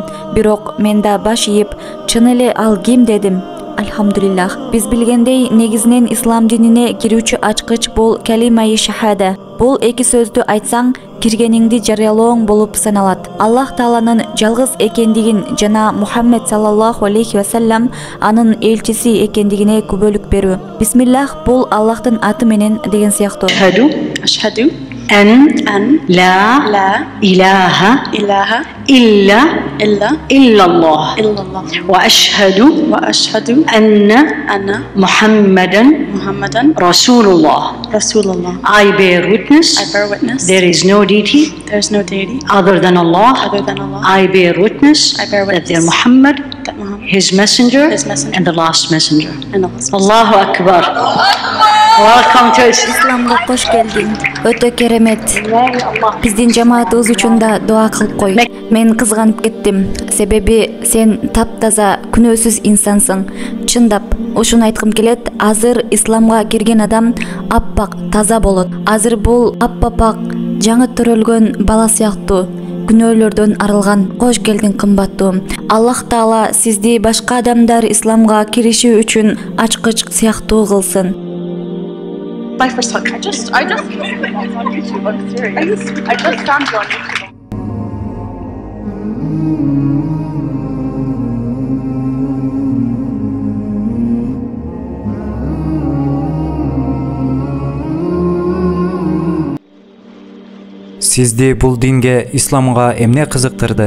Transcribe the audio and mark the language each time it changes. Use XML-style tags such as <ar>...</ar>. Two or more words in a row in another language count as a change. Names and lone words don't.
<ky>Бирок мен да баш ийип, чын эле ал ким дедим. Альхамдулиллах. Биз билгендей, негизинен ислам динине кирүүчү ачкыч бул калимаи шахада. Бул эки сөздү айтсаң, киргениңди жарыялооң болуп саналат. Аллах Тааланын жалгыз экендигин жана Мухаммед</ky> <ar>صلى الله عليه وسلم</ar> <ky>анын элчиси экендигине күбөлүк берүү. Бисмиллах бул Аллахтын аты менен деген сыяктуу.</ky> <ar>أشهد أن لا إله إلا الله وأشهد أن محمدا رسول الله.</ar> <en>I bear witness there is no deity other than Allah. I bear witness that there Muhammad, his messenger and the last messenger.</en> <ar>الله أكبر.</ar> <en>Welcome to</en> <ky>İslamga hoş geldin. Öte keremet. Биздин жамаатыбыз үчүн да дуа кылып кой. Мен кызганып кеттим. Себеби сен таптаза, күнөөсүз инсансың. Чындап, ушуну айткым келет. Азыр исламга кирген адам аппак, таза болот. Азыр бул аппапак, жаңы төрөлгөн бала сыяктуу. Күнөөлөрдөн арылган. Кош келдиң кымбаттуу. Аллах Таала сизди башка адамдар исламга кириши үчүн ачкыч сыяктуу кылсын.</ky> <en>My first talk. I just found you on YouTube. I'm serious. I just found you on YouTube.</en> <ky>Сизди бул динге, исламга эмне кызыктырды?</ky>